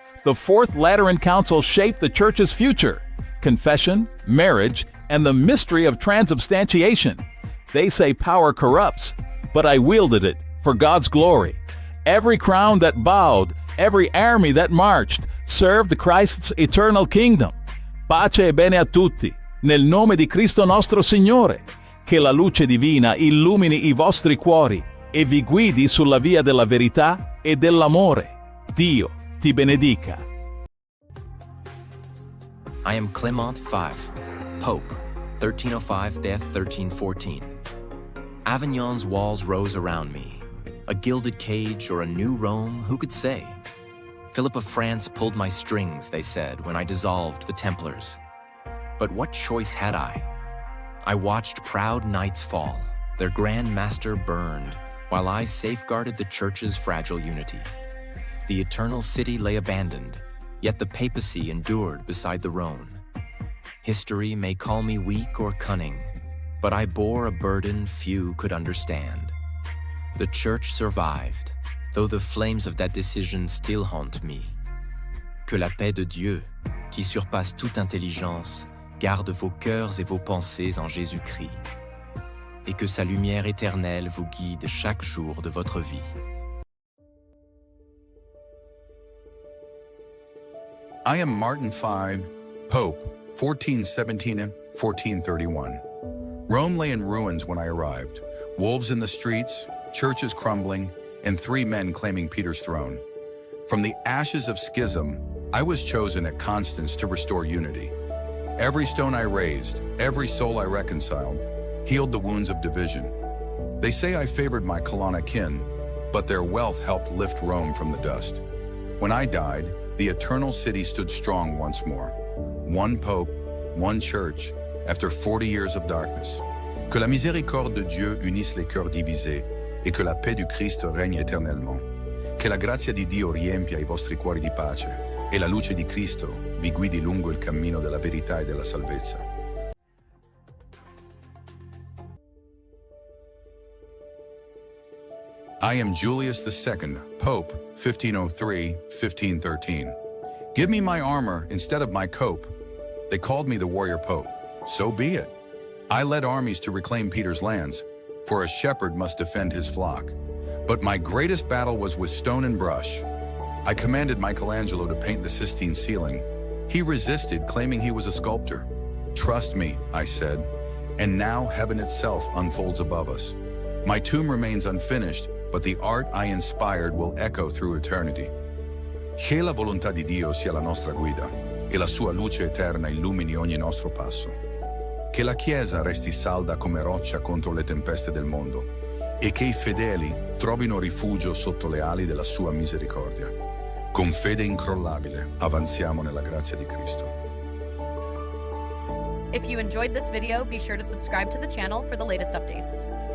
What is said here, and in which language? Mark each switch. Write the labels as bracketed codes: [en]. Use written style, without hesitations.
[en] The Fourth Lateran Council shaped the Church's future, confession, marriage, and the mystery of transubstantiation. They say power corrupts, but I wielded it for God's glory. Every crown that bowed Every army that marched served Christ's eternal kingdom. [it] Pace e bene a tutti, nel nome di Cristo nostro Signore. Che la luce divina illumini i vostri cuori e vi guidi sulla via della verità e dell'amore. Dio ti benedica. [en] I am Clement V, Pope, 1305-1314. Avignon's walls rose around me. A gilded cage or a new Rome, who could say? Philip of France pulled my strings, they said, when I dissolved the Templars. But what choice had I? I watched proud knights fall, their grand master burned, while I safeguarded the Church's fragile unity. The eternal city lay abandoned, yet the papacy endured beside the Rhone. History may call me weak or cunning, but I bore a burden few could understand. The Church survived, though the flames of that decision still haunt me. [fr] Que la paix de Dieu, qui surpasse toute intelligence, garde vos cœurs et vos pensées en Jésus-Christ, et que sa lumière éternelle vous guide chaque jour de votre vie. [en] I am Martin V, Pope, 1417 and 1431. Rome lay in ruins when I arrived. Wolves in the streets, churches crumbling, and 3 men claiming Peter's throne. From the ashes of schism, I was chosen at Constance to restore unity. Every stone I raised, every soul I reconciled, healed the wounds of division. They say I favored my Colonna kin, but their wealth helped lift Rome from the dust. When I died, the eternal city stood strong once more. One pope, one church, after 40 years of darkness. [fr] Que la miséricorde de Dieu unisse les cœurs divisés et que la paix du Christ règne éternellement. [it] Che la grazia di Dio riempia i vostri cuori di pace e la luce di Cristo vi guidi lungo il cammino della verità e della salvezza. I am Julius II, Pope, 1503-1513. Give me my armor instead of my cope. They called me the warrior pope. So be it. I led armies to reclaim Peter's lands, for a shepherd must defend his flock. But my greatest battle was with stone and brush. I commanded Michelangelo to paint the Sistine ceiling. He resisted, claiming he was a sculptor. Trust me, I said, and now heaven itself unfolds above us. My tomb remains unfinished, but the art I inspired will echo through eternity. Che la volontà di Dio sia la nostra guida, e la sua luce eterna illumini ogni nostro passo. Che la Chiesa resti salda come roccia contro le tempeste del mondo, e che i fedeli trovino rifugio sotto le ali della sua misericordia. Con fede incrollabile avanziamo nella grazia di Cristo. [en] If you enjoyed this video, be sure to subscribe to the channel for the latest updates.